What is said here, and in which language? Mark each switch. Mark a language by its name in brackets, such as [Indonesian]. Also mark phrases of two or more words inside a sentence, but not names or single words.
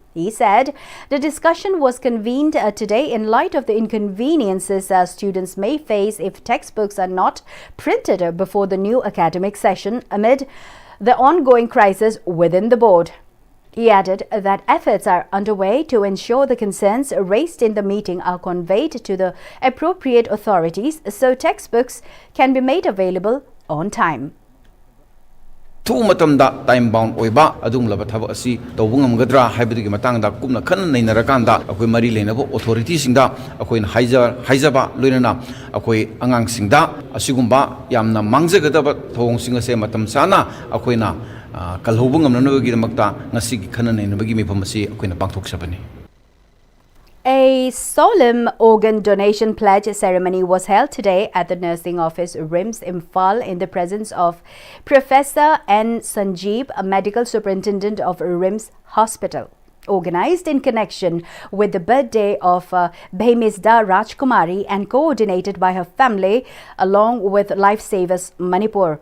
[English] He said the discussion was convened today in light of the inconveniences students may face if textbooks are not printed before the new academic session amid the ongoing crisis within the board. He added that efforts are underway to ensure the concerns raised in the meeting are conveyed to the appropriate authorities so textbooks can be made available on time. Time bound [Manipuri] oiba adung laba thaba asi tawungam gadra haibidi matangda kumna khan nainarakanda akoi mari lenabo authorities singda akoi haijaba loinana akoi angang singda asigumba yamna mangjagadaba thawong singa se matam sana akoina kalhobung amnanabagi makta ngasigi khana nainabagi mifam asi akoina pangthok sabani. [English] A solemn organ donation pledge ceremony was held today at the Nursing Office, RIMS, Imphal, in the presence of Professor N. Sanjeev, a Medical Superintendent of RIMS Hospital. Organized in connection with the birthday of Pm-Istv Rajkumari and coordinated by her family along with Lifesavers Manipur.